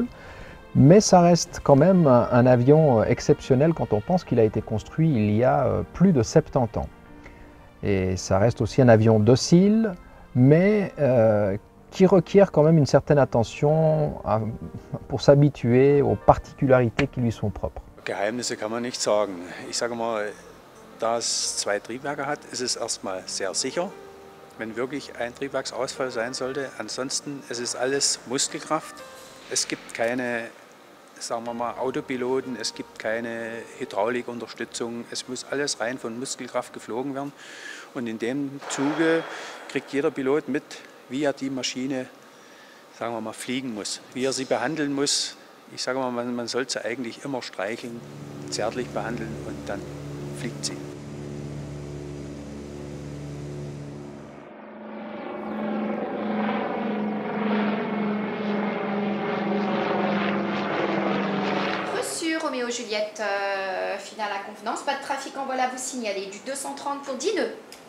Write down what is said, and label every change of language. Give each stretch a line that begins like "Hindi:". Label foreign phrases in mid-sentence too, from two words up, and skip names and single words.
French: Mais ça reste quand même un avion exceptionnel quand on pense qu'il a été construit il y a plus de 70 ans. Et ça reste aussi un avion docile, mais qui requiert quand même une certaine attention pour s'habituer aux particularités qui lui sont propres.
German: Geheimnisse kann man nicht sagen. Ich sage mal, da es zwei Triebwerke hat, ist es erstmal sehr sicher, wenn wirklich ein Triebwerksausfall sein sollte. Ansonsten es ist alles Muskelkraft. Es gibt keine, sagen wir mal, Autopiloten, es gibt keine Hydraulikunterstützung, es muss alles rein von Muskelkraft geflogen werden. Und in dem Zuge kriegt jeder Pilot mit, wie er die Maschine, sagen wir mal, fliegen muss, wie er sie behandeln muss. Ich sage mal, man sollte sie eigentlich immer streicheln, zärtlich behandeln und dann fliegt sie.
French: Roméo Juliette, finale à convenance, pas de trafic en vol à vous signaler, du 230 pour 10 nœuds.